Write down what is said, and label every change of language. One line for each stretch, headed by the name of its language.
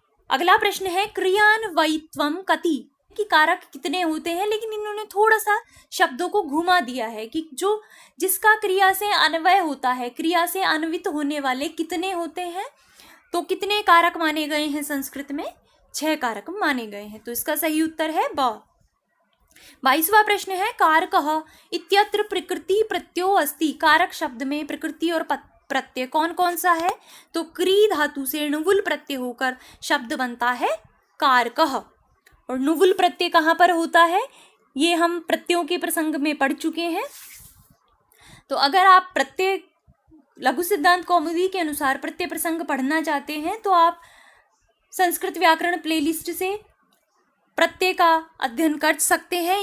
Hindi: अगला प्रश्न है,
Sanskrit: क्रियान्वयित्वम कति।
Hindi: कि कारक कितने होते हैं, लेकिन इन्होंने थोड़ा सा शब्दों को घुमा दिया है कि जो जिसका क्रिया से अन्वय होता है, क्रिया से अन्वित होने वाले कितने होते हैं। तो कितने कारक माने गए हैं संस्कृत में? 6 कारक माने गए हैं। तो इसका सही उत्तर है ब। 22वां प्रश्न है,
Sanskrit: कारकः इत्यत्र प्रकृति प्रत्ययो अस्ति।
Hindi: कारक शब्द में प्रकृति और प्रत्यय कौन कौन सा है? तो क्री धातु से णुवुल प्रत्यय होकर शब्द बनता है कारकः। और णुवुल प्रत्यय कहाँ पर होता है? ये हम प्रत्ययों के प्रसंग में पढ़ चुके हैं। तो अगर आप प्रत्यय लघु सिद्धांत कौमुदी के अनुसार प्रत्यय प्रसंग पढ़ना चाहते हैं तो आप संस्कृत व्याकरण प्लेलिस्ट से प्रत्यय का अध्ययन कर सकते हैं।